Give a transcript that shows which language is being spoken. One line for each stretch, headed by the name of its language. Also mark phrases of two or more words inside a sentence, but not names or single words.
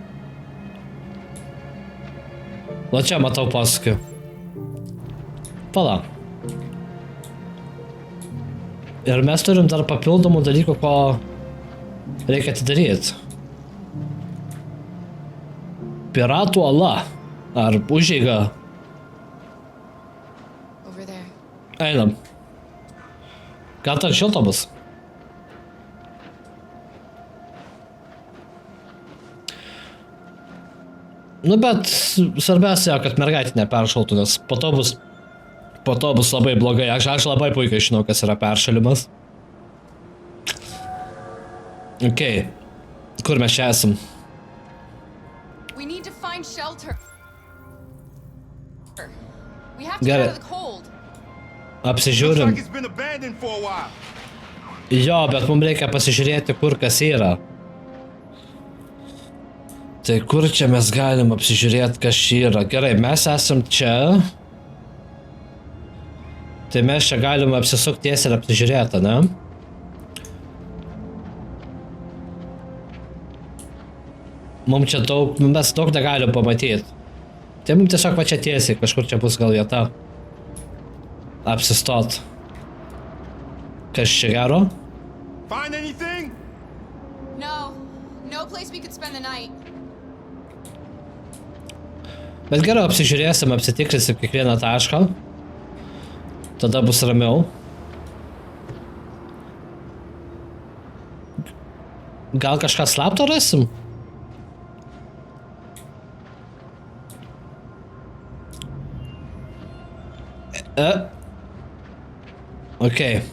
Lithuanian: Va čia matau posūkį. Pala. Ir mes turim dar papildomų dalykų, ko reikia atidaryti. Piratų ala. Ar užeiga.
English: Over there.
Lithuanian: Einam. Gal ten šilta bus? Nu bet svarbiausia, kad mergaitė neperšaltų, nes po to bus labai blogai. Aš labai puikiai žinau, kas yra peršalimas. Okei. Kur mes čia esam?
English: We need to find shelter. We have to Get get it. out of the cold.
Lithuanian: Apsižiūrim.
English: It's been abandoned for a while.
Lithuanian: Jo, bet mums reikia pasižiūrėti, kur kas yra. Tai kur čia mes galim apsižiūrėti, kas čia yra? Gerai, mes esam čia. Tai mes čia galim apsisukti tiesiai ir apsižiūrėti, ne? Mums čia mes daug negalim pamatyti. Tai mums tiesiog va čia tiesiai, kažkur čia bus gal vieta. Apsistot. Kas čia gero?
English: Find anything? No place we could spend the night.
Lithuanian: Bet geriau apsižiūrėsim, apsitikrinsim kiekvieną tašką. Tada bus ramiau. Gal kažką slapto rasim? Okei.